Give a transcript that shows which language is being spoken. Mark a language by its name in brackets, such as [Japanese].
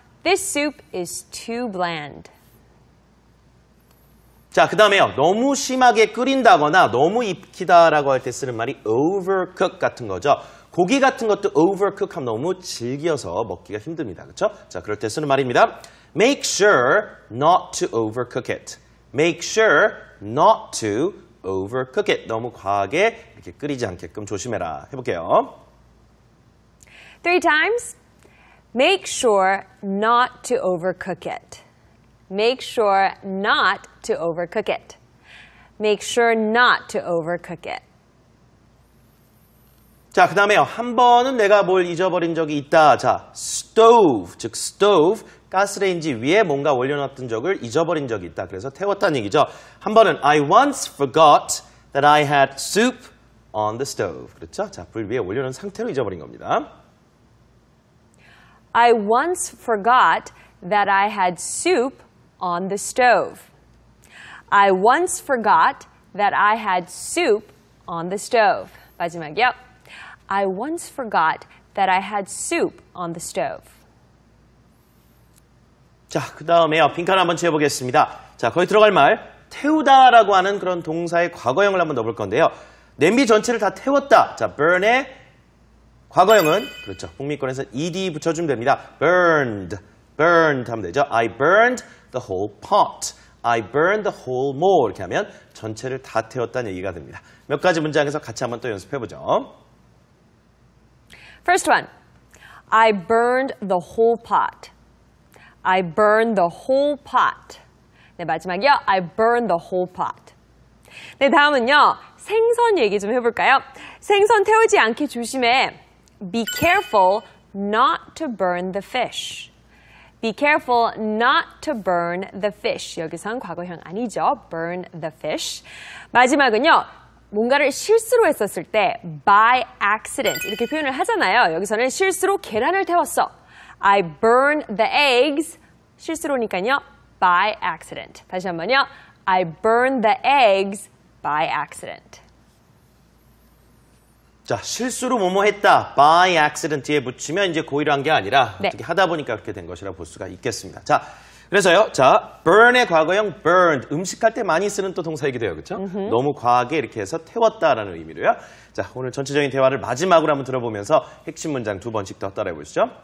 [English] This soup is too bland. [Korean] 자, 그 다음에요. 너무 심하게 끓인다거나 너무 익히다라고 할 때 쓰는 말이 overcook 같은 거죠. 고기 같은 것도 overcook 하면 너무 질겨서 먹기가 힘듭니다. 그렇죠? 자, 그럴 때 쓰는 말입니다. [English] Make sure not to overcook it. Make sure not to overcook it. [Korean] 너무 과하게 이렇게 끓이지 않게끔 조심해라. 해볼게요. [English] 3 times. Make sure not to overcook it. Make sure not to overcook it. Make sure not to overcook it. [Korean] 자, 그 다음에요. 한 번은 내가 뭘 잊어버린 적이 있다. 자, stove, 즉 stove, 가스레인지 위에 뭔가 올려놨던 적을 잊어버린 적이 있다. 그래서 태웠다는 얘기죠. 한 번은 [English] I once forgot that I had soup on the stove. [Korean] 그렇죠? 자, 불 위에 올려놓은 상태로 잊어버린 겁니다. [English] I once forgot that I had soup on the stove. I once forgot that I had soup on the stove. [Korean] 마지막이요. [English] I once forgot that I had soup on the stove. [Korean] 자, 그 다음에요. 빈칸 한번 채워보겠습니다. 자, 거기 들어갈 말, 태우다라고 하는 그런 동사의 과거형을 한번 넣어볼 건데요. 냄비 전체를 다 태웠다. 자, burn의 과거형은, 그렇죠. 북미권에서 ed 붙여주면 됩니다. burned, burned 하면 되죠. [English] I burned the whole pot. I burned the whole more. [Korean] 이렇게 하면 전체를 다 태웠다는 얘기가 됩니다. 몇 가지 문장에서 같이 한번 또 연습해보죠. [English] First one. I burned the whole pot. I burned the whole pot. [Korean] 네, 마지막이요. [English] I burned the whole pot. [Korean] 네, 다음은요. 생선 얘기 좀 해볼까요? 생선 태우지 않게 조심해. [English] Be careful not to burn the fish. Be careful not to burn the fish. [Korean] 여기선 과거형 아니죠. [English] burn the fish. [Korean] 마지막은요. 뭔가를 실수로 했었을 때 [English] by accident [Korean] 이렇게 표현을 하잖아요. 여기서는 실수로 계란을 태웠어. [English] I burned the eggs. [Korean] 실수로니까요. [English] by accident. [Korean] 다시 한번요. [English] I burned the eggs by accident. [Korean] 자, 실수로 뭐뭐 했다. [English] by accident [Korean] 뒤에 붙이면 이제 고의로 한 게 아니라 네. 어떻게 하다 보니까 그렇게 된 것이라고 볼 수가 있겠습니다. 자, 그래서요. 자, burn의 과거형 burned. 음식할 때 많이 쓰는 또 동사이기도 해요. 그렇죠? 너무 과하게 이렇게 해서 태웠다라는 의미로요. 자, 오늘 전체적인 대화를 마지막으로 한번 들어보면서 핵심 문장 두 번씩 더 따라해 보시죠.